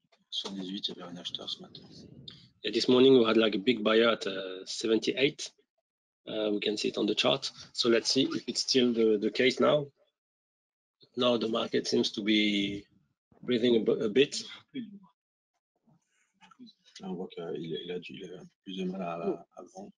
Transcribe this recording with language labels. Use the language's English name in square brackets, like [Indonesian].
[French] 78, il y avait un acheteur ce matin. [English] Yeah, this morning we had like a big buyer at 78. We can see it on the chart. So let's see if it's still the case now. Now the market seems to be breathing a bit. [French] Là, on voit qu'il a un peu plus de mal à vendre.